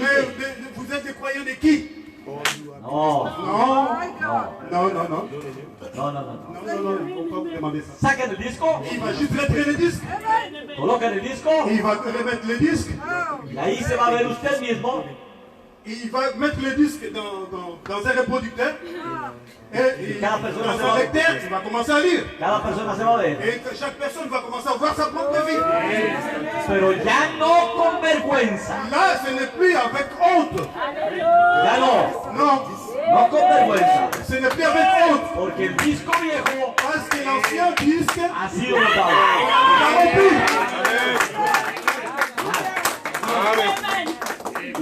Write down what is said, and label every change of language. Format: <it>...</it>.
<fr>Mais vous êtes des croyants de qui?</fr> <es>No,</es> <fr>Non, non, non, non.</fr> <es>no, no, no, no.</es> <fr>Non, non, non, on ne peut pas vous demander ça.</fr> <es>Sacan el disco,</es> <fr>Il va juste retirer le disque,</fr> <es>colocan el disco</es> <fr>il va remettre le disque,</fr> <es>y ahí se va a ver usted mismo</es> <fr>il va mettre le disque dans un reproducteur et</fr> <es>Cada persona</es> <fr>dans</fr> <es>se</es> <fr>un</fr> <es>va-</es> <fr>lecteur, il va commencer à lire.</fr> <es>cada persona se va a ver,</es> <fr>Et que chaque personne va commencer à voir sa propre vie.</fr> <es>pero ya no con vergüenza,</es> <fr>Là, ce n'est plus avec honte.</fr> <es>ya no,</es> <fr>Non,</fr> <es>no con vergüenza,</es> <fr>ce n'est plus avec honte.</fr> <es>porque el disco viejo</es> <fr>Parce que l'ancien disque</fr> <es>ha sido botado.</es> <fr>est rompu.</fr>